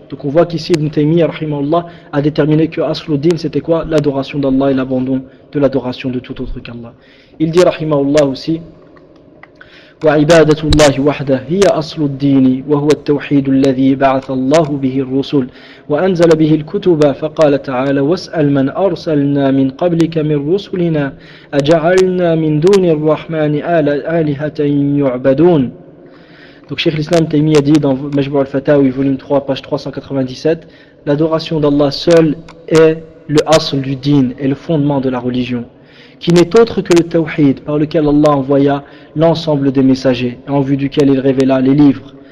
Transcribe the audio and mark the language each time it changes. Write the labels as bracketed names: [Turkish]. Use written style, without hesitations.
[French] Donc on voit qu'ici Ibn Taymiyyah rahimahullah a déterminé que asl din c'était quoi? L'adoration d'Allah et l'abandon de l'adoration de tout autre qu'Allah. Il dit rahimahullah aussi: [Arabic] وَعِبَادَةُ اللَّهِ وَحْدَهِ هِيَ أَصْلُ الدِّينِ وَهُوَ التَّوْحِيدُ الَّذِي بَعَثَ اللَّهُ بِهِ الرُّسُلِ وَأَنزَلَ بِهِ الْكُتُبَ فَقَالَ تَعَالَى وَاسْأَلْ مَنْ أَرْسَلْنَا مِنْ قَبْلِكَ مِنْ رُسُلِنَا أَجَعَلْنَا مِنْ دُونِ الرَّحْمَنِ آلِهَةً يُعْبَدُونَ. [French] Donc Cheikh l'Islam Taymiyyah dit dans Majmou' al-Fatawi, volume 3, page 397: l'adoration d'Allah seul est le asl du din, est le fondement de la religion, qui n'est autre que le tawhid, par lequel Allah envoya l'ensemble des messagers, en vue duquel il révéla les livres.